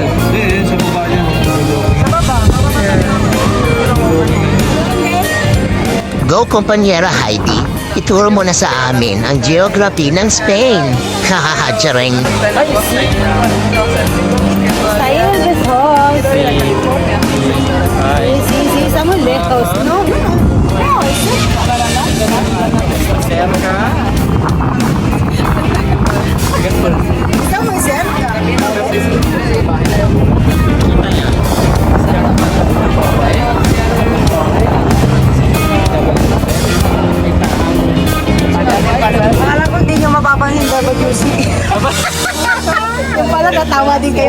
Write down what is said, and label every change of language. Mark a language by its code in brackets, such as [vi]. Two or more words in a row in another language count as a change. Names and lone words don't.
[tl] Hindi, sa baba niya. Go, Compañera Heidi. Ituro mo na sa amin ang geography ng Spain. Hahaha, charing. Tayo [en] this house. [es] Sí, estamos lejos, ¿no? Estamos cerca. [tl] Akala ko hindi nyo mapapansin WC. Yung pala natawa din kayo.